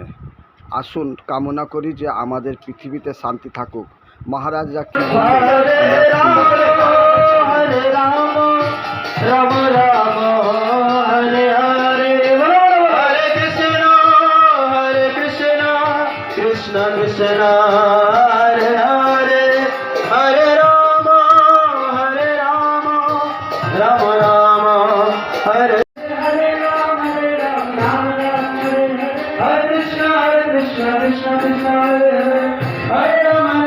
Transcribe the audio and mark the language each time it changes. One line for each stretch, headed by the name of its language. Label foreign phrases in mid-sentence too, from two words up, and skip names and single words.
Bangla: আসুন কামনা করি যে আমাদের পৃথিবীতে শান্তি থাকুক। মহারাজরা কি
Sanskrit: রাম রাম হরে হরে হরে কৃষ্ণ কৃষ্ণ কৃষ্ণ হরে হরে হরে রাম রাম রাম হরে হরে রাম রাম রাম হরে কৃষ্ণ কৃষ্ণ কৃষ্ণ হরে হরে রাম